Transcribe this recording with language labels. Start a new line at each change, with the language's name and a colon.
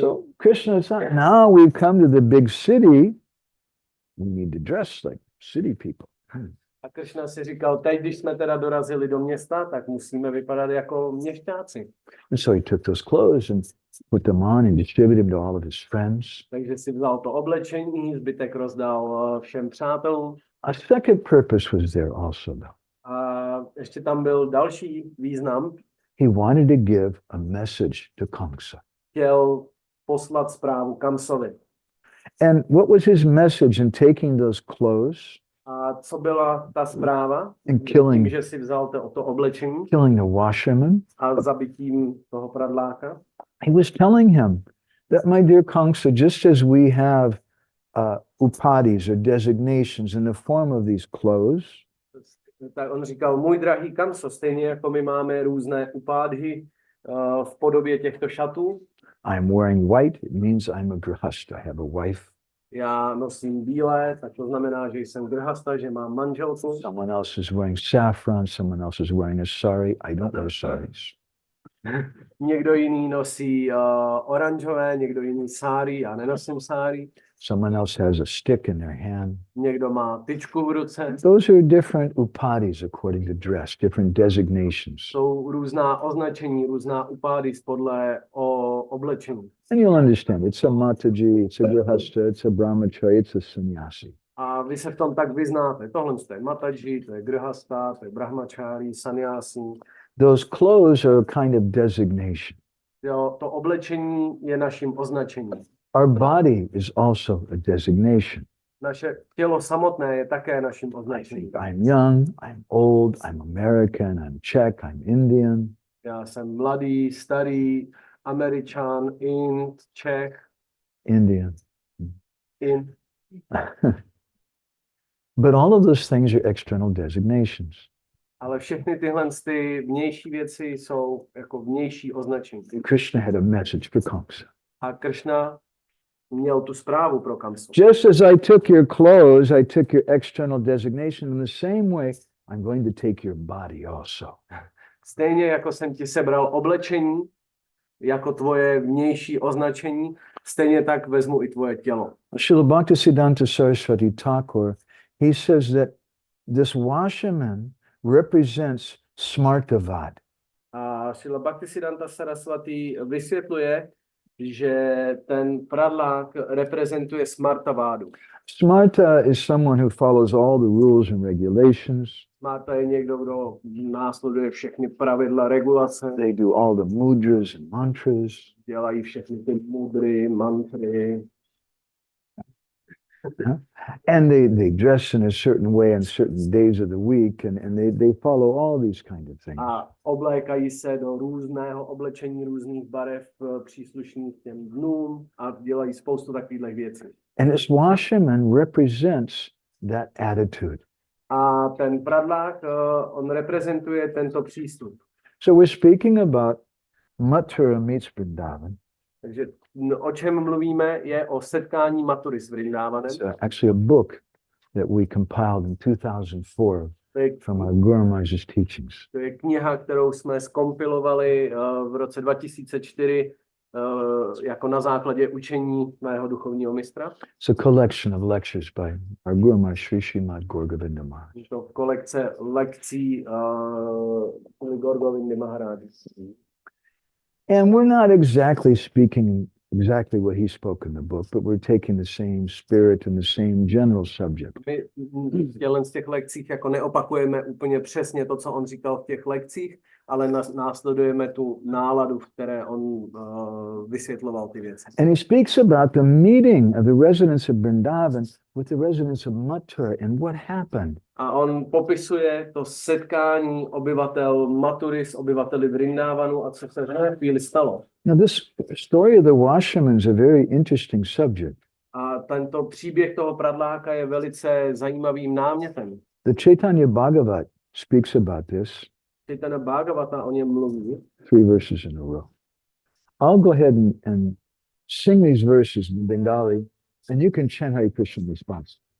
English: So Krishna said, now we've come to the big city, we need to dress like city people.
Czech: A Krishna si říkal, teď, když jsme teda dorazili do města, tak musíme vypadat jako měšťáci.
English: And so he took those clothes and put them on and distributed them to all of his friends.
Czech: Takže si vzal to oblečení, zbytek rozdal všem přátelům.
English: A second purpose was there also, though.
Czech: A ještě tam byl další význam.
English: He wanted to give a message to Kamsa.
Czech: Chtěl poslat zprávu Kamsovi.
English: And what was his message in taking those clothes,
Czech: A co byla ta zpráva?
English: And killing.
Czech: Tím, že si vzal to oblečení
English: killing the washerman?
Czech: a zabitím toho pradláka.
English: He was telling him that, my dear Kamsa, just as we have upadhis or designations in the form of these clothes,
Czech: Tak on říkal, můj drahý Kamso, stejně jako my máme různé upádhy v podobě těchto šatů.
English: I'm wearing white, it means I'm a grihasta, I have a wife.
Czech: Já nosím bílé, tak to znamená, že jsem grhasta, že mám manželku.
English: Someone else is wearing saffron, someone else is wearing a sari. I don't wear saris.
Czech: Někdo jiný nosí oranžové, někdo jiný sáry, já nenosím sáry.
English: Someone else has a stick in their hand.
Czech: Někdo má tyčku v ruce.
English: Those are different upadhis according to dress, different designations.
Czech: Jsou různá označení, různá upády podle oblečení.
English: And you'll understand, it's a mataji, it's a grihasta, it's a brahmachari, it's a sannyasi.
Czech: A vy se v tom tak vyznáte. Tohle je mataji, to je grhasta, to je brahmachari, sannyasi.
English: Those clothes are a kind of designation.
Czech: Jo, to oblečení je naším označením.
English: Our body is also a designation.
Czech: Naše tělo samotné je také naším
English: I
Czech: označením.
English: think I'm young, I'm old, I'm American, I'm Czech, I'm Indian.
Czech: Já jsem mladý, starý, Američan, Ind, Čech,
English: Indian.
Czech: Ind.
English: But all of those things are external designations.
Czech: Ale všechny tyhle ty vnější věci jsou jako vnější označení.
English: Krishna had a message for Kamsa.
Czech: A Krishna měl tu zprávu pro Kamsu.
English: Just as I took your clothes, I took your external designation. In the same way, I'm going to take your body also.
Czech: Stejně jako jsem ti sebral oblečení, jako tvoje vnější označení, stejně tak vezmu i tvoje tělo.
English: Srila Bhaktisiddhanta Saraswati Thakur, he says that this washerman represents smartavad.
Czech: A Srila Bhaktisiddhanta Saraswati vysvětluje, že ten pradlák reprezentuje smartavádu.
English: Smarta is someone who follows all the rules and regulations.
Czech: Smarta je někdo, kdo následuje všechny pravidla, regulace.
English: They do all the mudras and mantras.
Czech: Dělají všechny ty mudry, mantry.
English: And they dress in a certain way on certain days of the week, and they follow all these kind of things.
Czech: A oblékají se do různého oblečení, různých barev příslušných těm dnům a dělají spoustu takových věcí.
English: And this washerman represents that attitude.
Czech: A ten pradlák, on reprezentuje tento přístup.
English: So we're speaking about Mathura meets Vrindavan.
Czech: Takže o čem mluvíme, je o setkání Mathury s Vrindavanem.
English: It's actually a book that we compiled in 2004 from our Guru Maharaj's teachings.
Czech: To je kniha, kterou jsme zkompilovali v roce 2004 jako na základě učení mého duchovního mistra.
English: It's a collection of lectures by our Guru Maharaj 𝗏𝗏𝗏 Maharaj.
Czech: Je to kolekce lekcí 𝗏𝗏𝗏 Maharaj.
English: And we're not exactly speaking exactly what he spoke in the book, but we're taking the same spirit and the same general subject.
Czech: My v těch lekcích jako neopakujeme úplně přesně to, co on říkal v těch lekcích, ale následujeme tu náladu, v které on vysvětloval ty věci.
English: And he speaks about the meeting of the residents of Vrindavan with the residents of Mathura and what happened.
Czech: A on popisuje to setkání obyvatel Mathury s obyvateli Vrindavanu a co se v té chvíli stalo.
English: Now this story of the washerman is a very interesting subject.
Czech: A tento příběh toho pradláka je velice zajímavým námětem.
English: The Chaitanya Bhagavat speaks about this.
Czech: Chaitanya Bhagavata o něm mluví.
English: 3 verses in a row. I'll go ahead and sing these verses in Bengali, and you can chant Hare Krishna in response.